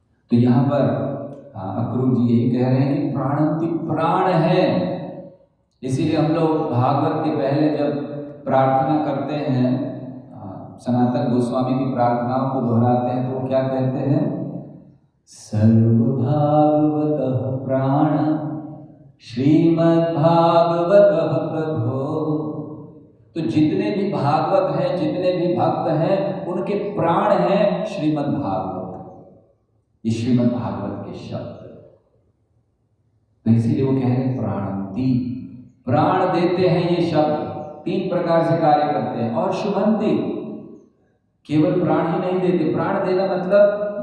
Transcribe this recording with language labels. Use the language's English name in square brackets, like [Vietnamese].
[Hindi] तो यहाँ पर अक्रूर जी यही कह रहे हैं कि प्राणंति प्राण है। इसीलिए हम लोग भागवत के पहले जब प्रार्थना करते हैं, सनातन गोस्वामी की प्रार्थनाओं को दोहराते हैं, तो वो क्या कहते हैं? [Sanskrit] सर्वभागवतः प्राण श्रीमद्भागवतः प्रभो। [Hindi] तो जितने भी भागवत हैं, जितने भी भक्त हैं, उनके प्राण हैं श्रीमद्भागवत। ये श्रीमद्भागवत के शब्द, तो इसीलिए वो कह रहे हैं प्राणंति, प्राण देते हैं ये शब्द, तीन प्रकार से कार्य करते हैं। और शुभंति, केवल प्राण ही नहीं देते, प्राण देना मतलब